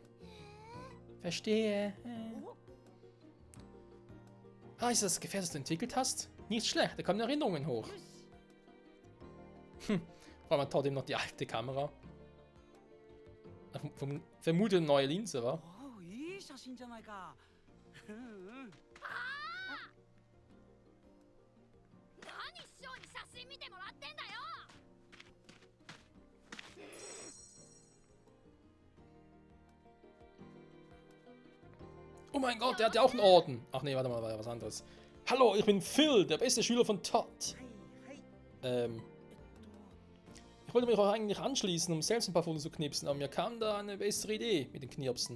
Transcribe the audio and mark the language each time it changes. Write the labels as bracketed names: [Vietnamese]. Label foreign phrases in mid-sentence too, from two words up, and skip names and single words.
[German] Verstehe. Ah, ist das Gefäß, das du entwickelt hast? Nicht schlecht, da kommen Erinnerungen hoch. Vor allem hat Todd eben noch die alte Kamera. Vermute eine neue Linse, wa? [Japanese] Oh,いい写真じゃないか。何師匠に写真見てもらってんだよ。 [German] Oh mein Gott, der hat ja auch einen Orden. Ach nee, warte mal, war ja was anderes. Hallo, ich bin Phil, der beste Schüler von Todd. Ich wollte mich auch eigentlich anschließen, um selbst ein paar Fotos zu knipsen, aber mir kam da eine bessere Idee mit den Knirpsen.